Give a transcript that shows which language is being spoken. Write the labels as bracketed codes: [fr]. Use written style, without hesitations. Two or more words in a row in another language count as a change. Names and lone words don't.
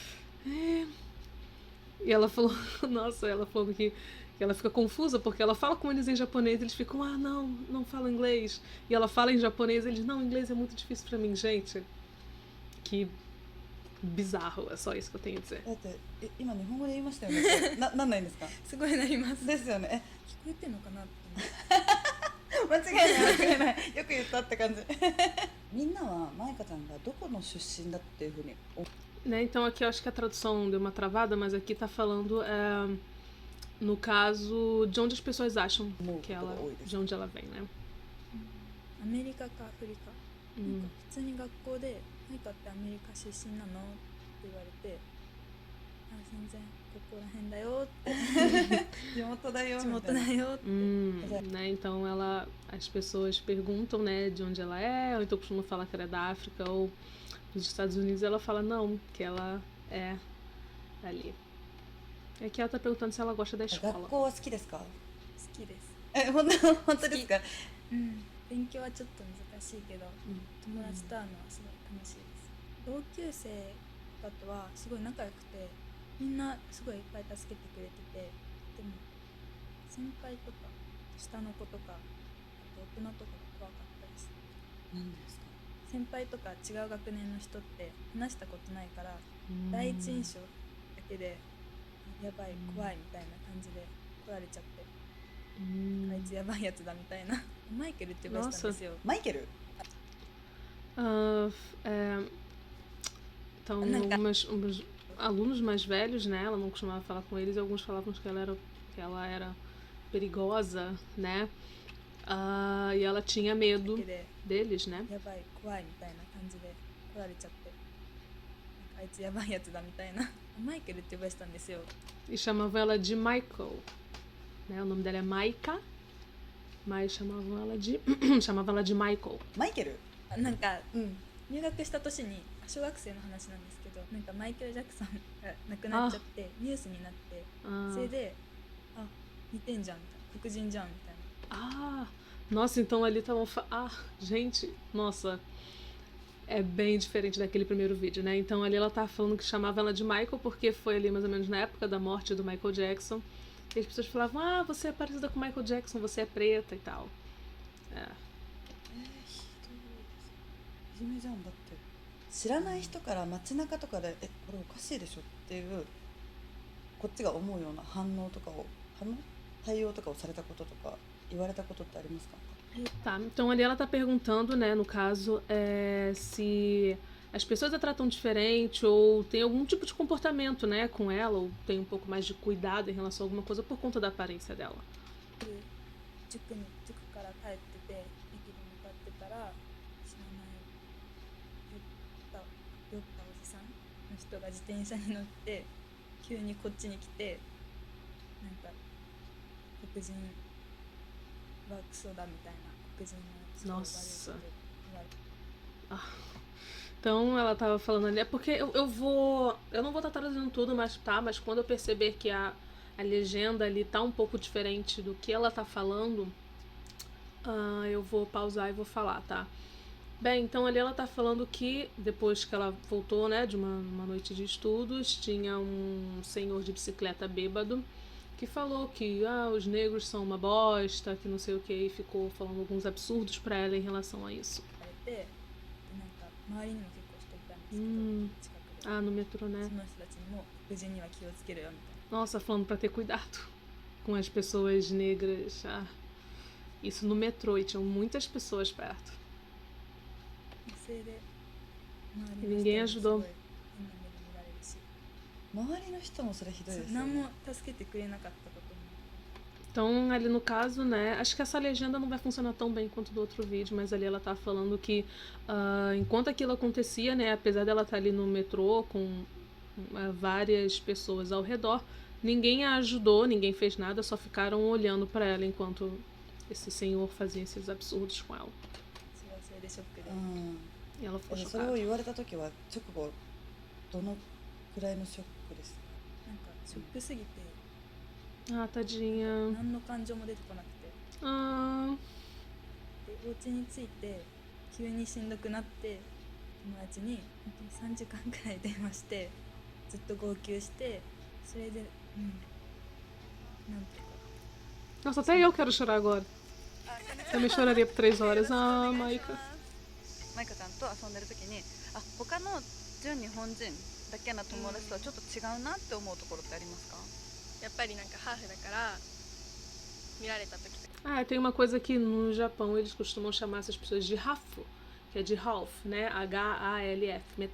[pt] E ela falou, nossa, ela falou que ela fica confusa porque ela fala com eles em japonês, eles ficam, não fala inglês. E ela fala em japonês, eles, não, inglês é muito difícil pra mim, gente. Que bizarro, é só isso que eu tenho a dizer. [ja] だって今日本語で言いましたよね。なんないんですか？すごいなります。ですよね。聞こえてんのかなって。間違いない間違いない。よく言ったって感じ。みんなはマイカちゃんがどこの出身だっていうふうに。 [pt] Né, então aqui eu acho que a tradução deu uma travada, mas aqui tá falando, no caso, de onde as pessoas acham que ela, de onde ela vem, né? [ja] アメリカかアフリカ、なんか Hum. 普通に学校で「マイカってアメリカ出身なの?」って言われて「あ全然ここら辺だよ」って地元だよ地元みたいなだよって、 [pt] Né, então as pessoas perguntam, né, de onde ela é, ou então costuma falar que ela é da África ou dos Estados Unidos, ela fala não, que ela é ali. É que ela tá perguntando se ela gosta da [ja] 学 [pt] escola. [ja] 校は好きですか？好きです、本当ですか？うん、勉強はちょっと難しいけど、友達と会うのはすごい楽しいです。同級生とかとはすごい仲良くて、みんなすごいいっぱい助けてくれてて、でも先輩とか下の子とかあと大人とかが怖かったです。なんでですか？先輩とか違う学年の人って話したことないから、 第一印象だけでやばい怖いみたいな感じで来られちゃって、あいつやばいやつだみたいなマイケルって呼ばれてたんですよ。マイケル？ [pt] Então, alguns alunos mais velhos, né? Ela não costumava falar com eles, e alguns falavam que ela era perigosa, né? E ela tinha medo [ja] だけで [pt] deles, né? [ja] やばい怖いみたいな感じで来られちゃって、なんかあいつやばいやつだみたいなマイケルって呼ばれてたんですよ。 [pt] E chamavam ela de Michael, né? O nome dela é Maika, mas chamavam ela de chamavam ela de Michael. [ja] マイケル？なんかうん入学した年に小学生の話なんですけど、なんかマイケル・ジャクソンが亡くなっちゃってニュースになって、 Ah, それであ似てんじゃんみたいな、黒人じゃんみたいな。 [pt] nossa, então ali estavam. Gente, nossa. É bem diferente daquele primeiro vídeo, né? Então ali ela tava falando que chamava ela de Michael porque foi ali mais ou menos na época da morte do Michael Jackson. E as pessoas falavam, você é parecida com o Michael Jackson, você é preta e tal. É. [ja] ひどいです。いじめじゃんだって。知らない人から街中とかでこれおかしいでしょっていうこっちが思うような反応とかを対応とかをされたこととか言われたことってありますか？ [pt] Tá, então ali ela tá perguntando, né, no caso, se as pessoas a tratam diferente ou tem algum tipo de comportamento, né, com ela, ou tem um pouco mais de cuidado em relação a alguma coisa por conta da aparência dela. [ja] 塾から帰ってて駅に向かってたら知らない酔ったおじさんの人が自転車に乗って急にこっちに来て、なんか黒人はクソだみたいな、黒人の人が悪いこと言われて。 [pt] Então ela tava falando ali, é porque eu não vou estar traduzindo tudo, mas quando eu perceber que a legenda ali tá um pouco diferente do que ela tá falando, eu vou pausar e vou falar, tá? Bem, então ali ela tá falando que depois que ela voltou, né, de uma noite de estudos, tinha um senhor de bicicleta bêbado que falou que os negros são uma bosta, que não sei o que, e ficou falando alguns absurdos pra ela em relação a isso. [ja] でなんか周りにも結構人いたんですけど、近くで [pt] no metrô, né? [ja] その人たちにも黒人には気をつけろよみたいな。 [pt] Nossa, falando pra ter cuidado com as pessoas negras. Isso no metrô, e tinham muitas pessoas perto. [ja] それで周 [pt] E [ja] りの [pt] ninguém [ja] 人にすご [pt] ajudou. [ja] い変な目で見られるし、周りの人もそれひどいですよ何ね。も助けてくれなかったことも。 [pt] Então, ali no caso, né, acho que essa legenda não vai funcionar tão bem quanto do outro vídeo, mas ali ela tá falando que enquanto aquilo acontecia, né, apesar dela estar ali no metrô com várias pessoas ao redor, ninguém a ajudou, ninguém fez nada, só ficaram olhando pra ela enquanto esse senhor fazia esses absurdos com ela. [ja] それはそれでショックで、うん [pt] E ela ficou [ja] それを [pt] chocada. [ja] 言われた時は直後どのくらいのショックですか？なんかショックすぎて [pt] Tadinha. [ja] 何の感情も出てこなくて、 Ah, でお家に着いて急にしんどくなって友達に本当に3時間くらい電話してずっと号泣して、それでなんていうか [pt] nossa, até eu quero chorar agora. Também choraria por 3 horas. Maika. [ja] マイカちゃんと遊んでる時に他の純日本人だけの友達とはちょっと違うなって思うところってありますか？やっぱりなんかハーフだから見られた時とか [pt] Tem uma coisa que no Japão eles costumam chamar essas pessoas de hafu, que é de half, né?